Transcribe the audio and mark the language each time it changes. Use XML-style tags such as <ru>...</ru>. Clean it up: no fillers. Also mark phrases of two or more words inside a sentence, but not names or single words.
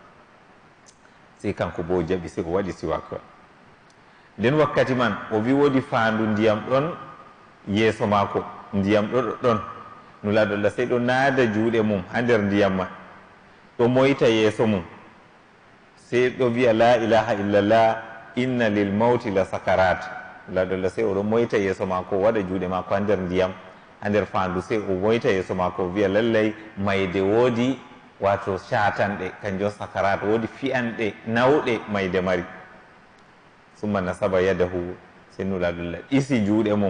<ff>sey kanko bo o jaɓi sey o waɗi siwakewal nden wakkati man o wi woodi faandu ndiyam ɗon yeeso maako ndiyam ɗo ɗon nulaɗo Allah sey ɗo naada juuɗe mum ha nder ndiyam man ɗo moyta yeeso mum sey ɗo wiya</ff> <ar>لا إله إلا الله إن للموت لسكرات</ar> <ff>nulaɗo Allah sey oɗo moyta yeeso maako waɗa juuɗe maako ha nder ndiyam ha nder faandu sey o moyta yeeso maako wiya lallay mayde woodi wato catanɗe kanjum sakarat woodi fiyanɗe nawɗe mayde mari</ff> <ar>ثم نصب يده</ar> <ff>sey nulaɗo Allah ɗisi juuɗe mum</ff>